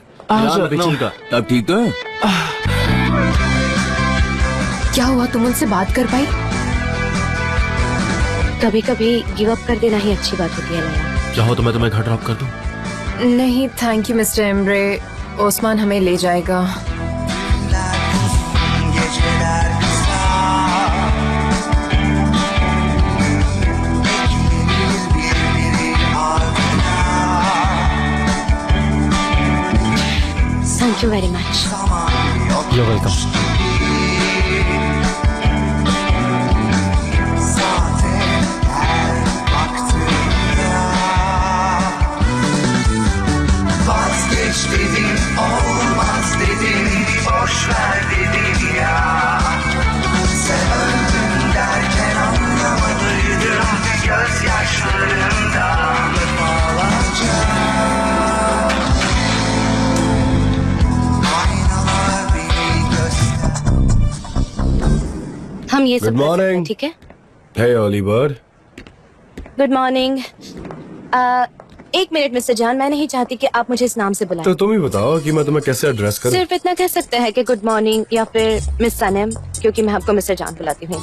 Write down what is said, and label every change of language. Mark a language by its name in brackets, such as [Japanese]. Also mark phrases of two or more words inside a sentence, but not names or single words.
[Hindi] अब ठीक तो है? क्या हुआ, तुम उनसे बात कर पाई? कभी कभी [English] give up [Hindi] कर देना ही अच्छी बात होती है लया। चाहो तो मैं तुम्हें घर ड्रॉप कर दूं? नहीं [English] thank you [Hindi] मिस्टर एम्ब्रे, ओस्मान हमें ले जाएगा। [Turkish] Geceler kısa, beklenir birbiri ardına. [English] thank you very much. [Turkish] Zaman yok [English] You're welcome. [Turkish] zaten her baktığımda. Vazgeç dedim, olmaz dedim, boş ver dedim ya. Sen öldün derken anlamadıydım, gözyaşlarımdan defalarca. Aynalar beni göster. [Hindi] हम ये सब [English] Good [Hindi] कर सकते हैं, [English] morning. [Hindi] ठीक है? [English] hey early bird. good morning. [Hindi] एक मिनट मिस्टर जान, मैं नहीं चाहती कि आप मुझे इस नाम से बुलाएं। तो तुम ही बताओ कि मैं तुम्हें कैसे एड्रेस करूं। सिर्फ इतना कह सकते हैं कि [English] good morning [Hindi] या फिर मिस सनम, क्योंकि मैं आपको मिस्टर जान बुलाती हूँ।